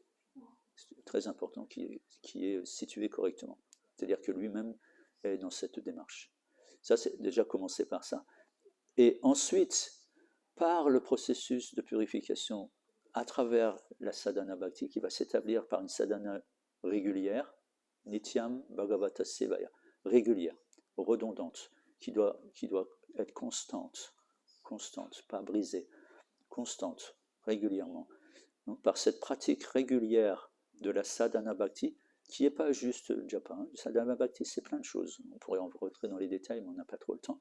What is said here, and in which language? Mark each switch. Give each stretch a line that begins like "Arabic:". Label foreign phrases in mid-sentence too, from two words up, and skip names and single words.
French: C'est très important qui est situé correctement. C'est-à-dire que lui-même est dans cette démarche. Ça, c'est déjà commencer par ça. Et ensuite, par le processus de purification, à travers la
Sanskrit: sadhana bhakti,
French: qui va s'établir par une sadhana régulière,
Sanskrit: nityam bhagavata sevaya,
French: régulière, redondante, qui doit être constante, pas brisée, constante, régulièrement. Donc, par cette pratique régulière de la
Sanskrit: sadhana bhakti,
French: qui n'est pas juste japa. Le
Sanskrit: sadhana bhakti,
French: c'est plein de choses. On pourrait en rentrer dans les détails, mais on n'a pas trop le temps.